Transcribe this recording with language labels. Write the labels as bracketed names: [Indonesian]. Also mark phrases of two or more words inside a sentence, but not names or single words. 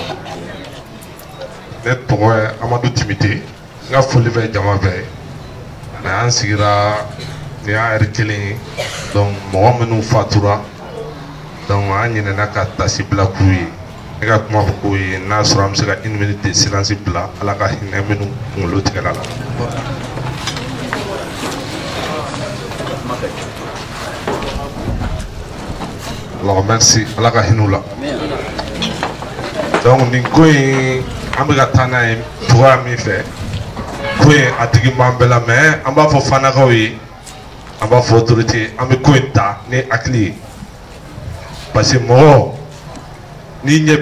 [Bambara] ne tɔgɔ ye Amadu Timite n ka foli bɛ jama bɛɛ ani an sigira nin y'a heure kelen ye donc mɔgɔ minnu fatura donc an ɲinɛna ka tasi bila k'u ye ne ka kuma fɔ k'o ye n'a sɔrɔ an bɛ se ka 1 [French] minute de silence [Bambara] bila ala ka hinɛ minnu kunkolo tigɛla la. [French] Alors merci [Bambara] ala ka hinɛ u la. Donc nin ko in an bɛ ka taa n'a ye cogoya min fɛ ko in a tigi b'an bɛɛ la mais an b'a fɔ Fanakaw ye an b'a fɔ autorité an bɛ ko in ta ni hakili ye [French] parce que [Bambara] mɔgɔ n'i ɲɛ